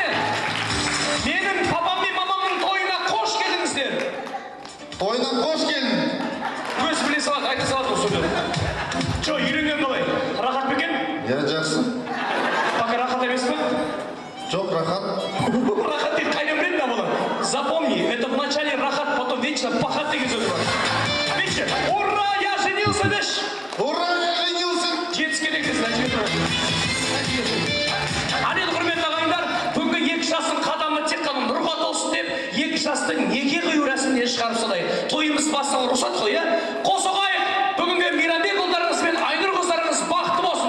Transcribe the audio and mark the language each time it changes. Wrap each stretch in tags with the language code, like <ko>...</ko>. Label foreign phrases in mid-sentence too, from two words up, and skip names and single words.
<kk>Менің папам мен мамамның тойына қош келдіңіздер. Тойына қош келдің. Өз біле салады, айта салады бұл сөзді. Жо, үйренген қалай? Рахат бекен? Я жақсы. Пока рахат емес пе? Жоқ, рахат. Рахат дейді, қайдан біледі ме бұны?</kk> <ru>Запомни, это в начале рахат, потом вечно пахат</ru> <kk>деген сөз бар.</kk> <ru>Вечно, ура, я женился деш! Ура, я женился!</ru> <kk>Жетіске дегенсіз, нәтижесі. Әнеді құрметті ағайындар, бүгінгі 2 жастың қадамы тек қана нұрға толсын деп, 2 жасты неке қию рәсіміне шығарып салайық. Тойымыз бастауға рұқсат қой, қосылайық. Бүгінгі Мейрамбек ұлдарыңыз бен Айнұр қыздарыңыз бақытты болсын.</kk>